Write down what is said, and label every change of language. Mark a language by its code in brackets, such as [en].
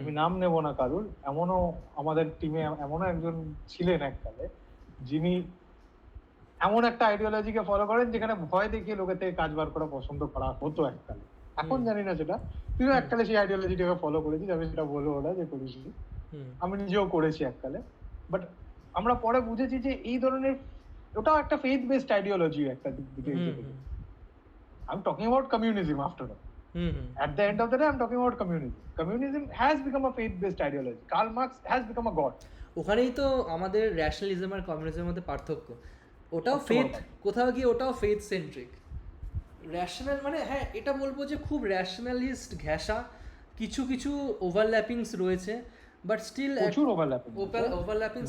[bn] আমি নাম নেব না কারুর, এমনও আমাদের টিমে এমনও একজন ছিলেন এককালে যিনি এমন একটা আইডিওলজিকে ফলো করেন যেখানে ভয় দেখিয়ে লোকের থেকে কাজ বার করা পছন্দ করা হতো এককালে। এখন হুম জানি না সেটা, তুইও হুম এককালে সেই আইডিওলজিটাকে ফলো করেছিস, আমি সেটা বলবো না যে করিস, হুম আমি নিজেও করেছি এককালে। বাট আমরা পরে বুঝেছি যে এই ধরনের ওটাও একটা ফেথ বেসড আইডিওলজি একটা দিক থেকে হুম হিসেবে। হুম [en] I'm talking about communism after all. Hmm hmm At the end of the day, I'm talking about communism. Communism has become a faith-based ideology. Karl Marx has become a god. [bn] ওখানেই তো আমাদের rationalism আর কমিউনিজমের মধ্যে পার্থক্য। ওটাও সবচেয়ে [en] faith, [bn] বড় কথা। কোথাও গিয়ে ওটাও ফেথ সেন্ট্রিক। র্যাশনাল মানে হ্যাঁ এটা বলবো যে খুব র্যাশনালিস্ট ঘেঁষা, কিছু কিছু ওভারল্যাপিংস রয়েছে, বাট স্টিল প্রচুর ওভারল্যাপিং, [en] overlappings